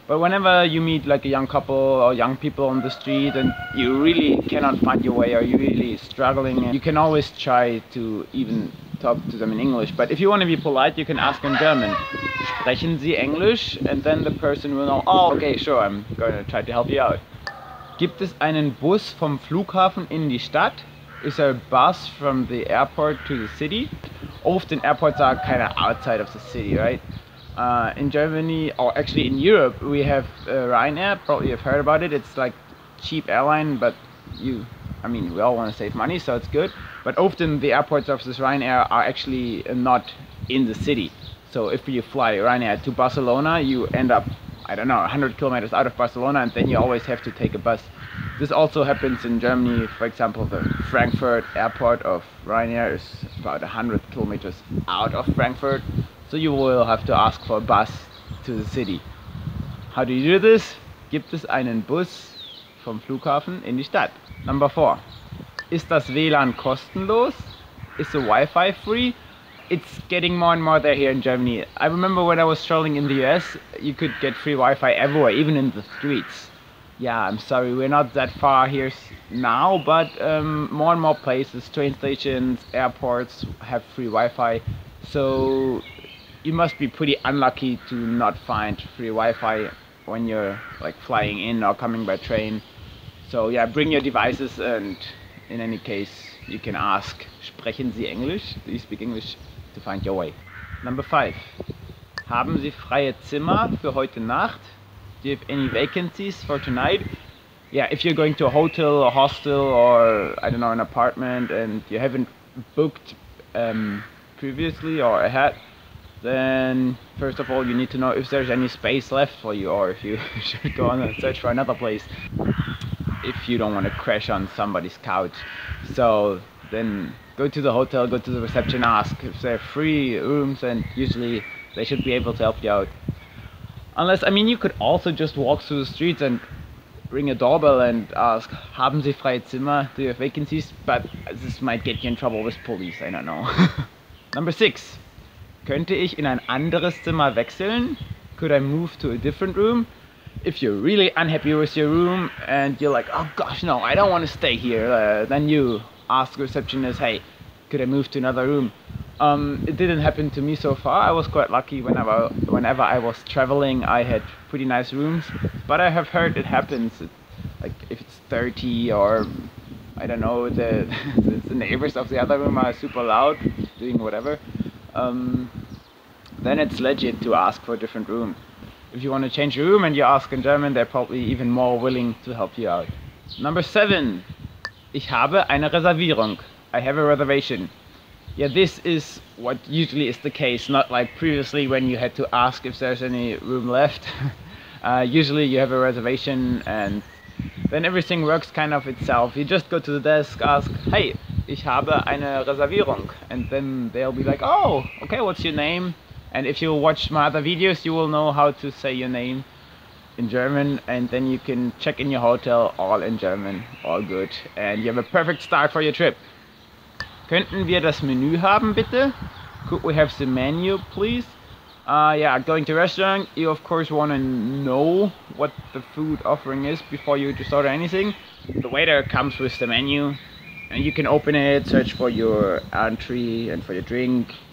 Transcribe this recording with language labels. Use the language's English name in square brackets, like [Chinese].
[English] But whenever you meet like a young couple or young people on the street and you really cannot find your way or you're really struggling, you can always try to even talk to them in English. But if you want to be polite, you can ask in German. [German] Sprechen Sie Englisch? [English] And then the person will know, oh, okay, sure, I'm going to try to help you out. [German] Gibt es einen Bus vom Flughafen in die Stadt? [English] Is there a bus from the airport to the city? Often airports are kind of outside of the city, right? In Germany, or actually in Europe, we have Ryanair. Probably you've heard about it. It's like cheap airline, but we all want to save money, so it's good. But often the airports of this Ryanair are actually not in the city. So if you fly Ryanair to Barcelona, you end up, I don't know, 100 kilometers out of Barcelona, and then you always have to take a bus. This also happens in Germany. For example, the Frankfurt airport of Ryanair is about 100 kilometers out of Frankfurt, so you will have to ask for a bus to the city. How do you do this? [German] Gibt es einen Bus vom Flughafen in die Stadt? [English] Number 4. [German] Ist das WLAN kostenlos? [English] Is the Wi-Fi free? It's getting more and more there here in Germany. I remember when I was traveling in the US, you could get free Wi-Fi everywhere, even in the streets. Yeah, I'm sorry, we're not that far here now, but more and more places, train stations, airports have free Wi-Fi. So you must be pretty unlucky to not find free Wi-Fi when you're like flying in or coming by train. So yeah, bring your devices, and in any case, you can ask, [German] Sprechen Sie Englisch? [English] Do you speak English? To find your way. Number 5. [German] Haben Sie freie Zimmer für heute Nacht? [English] Do you have any vacancies for tonight? Yeah, if you're going to a hotel or hostel or I don't know, an apartment and you haven't booked previously or ahead, then first of all you need to know if there's any space left for you, or if you should go on and search for another place if you don't want to crash on somebody's couch. So then go to the hotel, go to the reception, ask if they're free rooms, and usually they should be able to help you out. Unless, you could also just walk through the streets and ring a doorbell and ask, [German] Haben Sie freie Zimmer? [English] Do you have vacancies? But this might get you in trouble with police, I don't know. Number 6. [German] Könnte ich in ein anderes Zimmer wechseln? [English] Could I move to a different room? If you're really unhappy with your room and you're like, oh gosh, no, I don't want to stay here, then you ask the receptionist, hey, could I move to another room? It didn't happen to me so far. I was quite lucky. Whenever I was traveling, I had pretty nice rooms, but I have heard it happens, like if it's 30 or I don't know, the neighbors of the other room are super loud doing whatever, then it's legit to ask for a different room. If you want to change your room and you ask in German, they're probably even more willing to help you out. Number 7. [German] Ich habe eine Reservierung. [English] I have a reservation. Yeah, this is what usually is the case, not like previously when you had to ask if there's any room left. Usually you have a reservation and then everything works kind of itself. You just go to the desk, ask, hey, [German] ich habe eine Reservierung. [English] And then they'll be like, oh, okay, what's your name? And if you watch my other videos, you will know how to say your name in German, and then you can check in your hotel all in German, all good, and you have a perfect start for your trip. [German] Könnten wir das Menü haben, bitte? [English] Could we have the menu, please? Yeah, going to a restaurant, you of course want to know what the food offering is before you just order anything. The waiter comes with the menu, And you can open it, search for your entree and for your drink.